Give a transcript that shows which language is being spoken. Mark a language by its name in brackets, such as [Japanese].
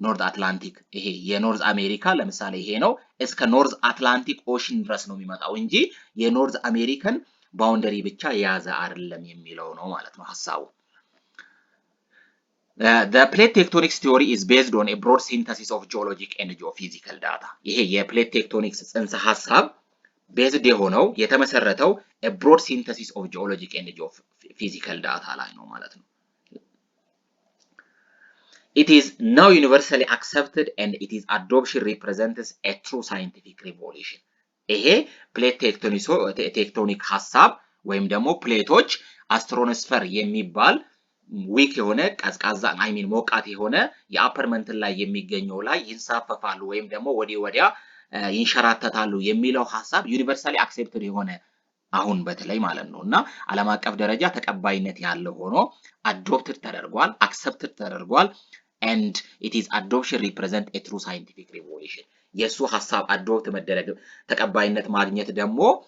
[Amharic] አትላንቲክ ይሄ የኖርዝ አሜሪካ ለምሳሌ ይሄ ነው እስከ ኖርዝ አትላንቲክ ኦሽን ድረስ ነው የሚመጣው እንጂ የኖርዝ አሜሪካን ባውንደሪ ብቻ የያዘ አይደለም የሚለው ነው ማለት ነው ሐሳቡ። [English] The plate tectonics theory is based on a broad synthesis of geologic and geophysical data. [Amharic] ይሄ የፕሌት ቴክቶኒክስ ጽንሰ ሐሳብ ቤዝድ የሆነው የተመሰረተው [English] a broad synthesis of geologic and geophysical data [Amharic] ላይ ነው ማለት ነው። [English] It is now universally accepted and its adoption represents a true scientific revolution. [Amharic] ይሄ ፕሌት ቴክቶኒክ ሐሳብ ወይም ደግሞ ፕሌቶች አስትሮኖስፈር የሚባል ዊክ የሆነ ቀዝቃዛ ሞቃት የሆነ የአፐር መንትል ላይ የሚገኘው ላይ ይንሳፈፋሉ ወይም ደግሞ ወዲያ ይንሸራተታሉ የሚለው ሐሳብ ዩኒቨርሳሊ አክሴፕትድ የሆነ አሁን በተለይ ማለት ነው እና ዓለም አቀፍ ደረጃ ተቀባይነት ያለው ሆኖ አዶፕትድ ተደርጓል አክሰፕትድ ተደርጓል [English] and its adoption represent a true scientific revolution [Amharic] የሱ ሐሳብ አዶፕት መደረግ ተቀባይነት ማግኘት ደግሞ